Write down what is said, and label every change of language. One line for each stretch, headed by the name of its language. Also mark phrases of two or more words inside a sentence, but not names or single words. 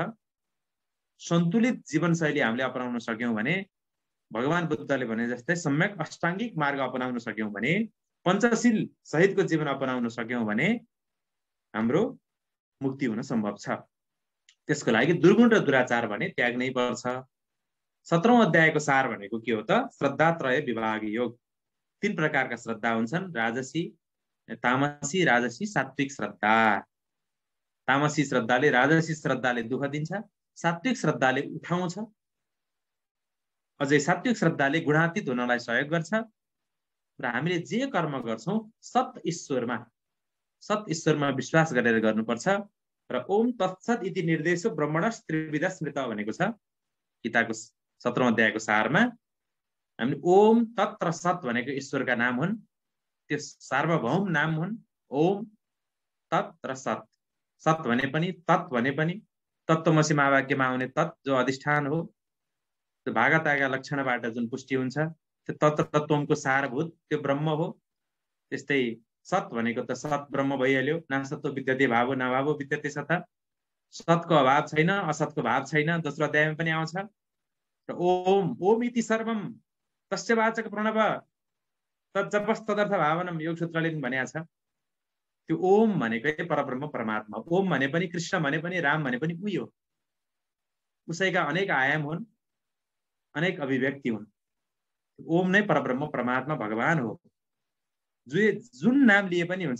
Nepali: सन्तुलित जीवनशैली हामीले अपनाउन सक्यौं भने, भगवान बुद्धले भने जस्तै सम्यक अष्टाङ्गिक मार्ग अपनाउन सक्यौं भने, पञ्चशील सहितको जीवन अपनाउन सक्यौं भने हाम्रो मुक्ति हुन सम्भव छ। त्यसको लागि दुर्गुण र दुराचार भने त्याग्नै पर्छ। 17औं अध्यायको सार भनेको के हो त? श्रद्धात्रय विभाग योग। 3 प्रकारका श्रद्धा हुन्छन्, राजसी, तामसी, राजसी, सात्विक श्रद्धा। तामसी श्रद्धाले, राजसी श्रद्धाले दुःख दिन्छ, सात्विक श्रद्धाले उठाउँछ, अझै सात्विक श्रद्धाले गुणातीत हुनलाई सहयोग गर्छ। र हामीले जे कर्म गर्छौं सत ईश्वरमा विश्वास गरेर गर्नुपर्छ। र
Sanskrit: ओम तत्सत इति निर्देशो ब्रह्मणस् त्रिविधा स्मृत
Nepali: भनेको छ गीताको 17औं अध्यायको सारमा। हामीले ओम तत् र सत भनेको ईश्वरका नाम हुन्, त्यो सार्वभौम नाम हुन्। ओम तत् र सत, सत भने पनि तत् भने पनि, तत्त्वमसि महावाक्यमा आउने तत् जो अधिष्ठान हो, त्यो भागतागा लक्षणबाट जुन पुष्टि हुन्छ, त्यो तत् तत्त्वको सारभूत त्यो ब्रह्म हो। त्यस्तै सत भनेको त सत ब्रह्म भइहाल्यो।
Sanskrit: नासत्व विद्यते भावो नभावो विद्यते सत।
Nepali: सतको अभाव छैन, असतको भाव छैन, दोस्रो अध्यायमा पनि आउँछ। र
Sanskrit: ओम, ओम इति सर्वम तस्य वाचक प्रणव तज्जपस्तदर्थ भावनम
Nepali: योग सूत्रले पनि भनेको छ। त्यो ओम भनेकै परब्रह्म परमात्मा। ओम भने पनि, कृष्ण भने पनि, राम भने पनि उही हो। उसैका अनेक आयाम हुन्, अनेक अभिव्यक्ति हुन्। ओम नै परब्रह्म परमात्मा भगवान हो। जुन नाम लिए पनि हुन्छ।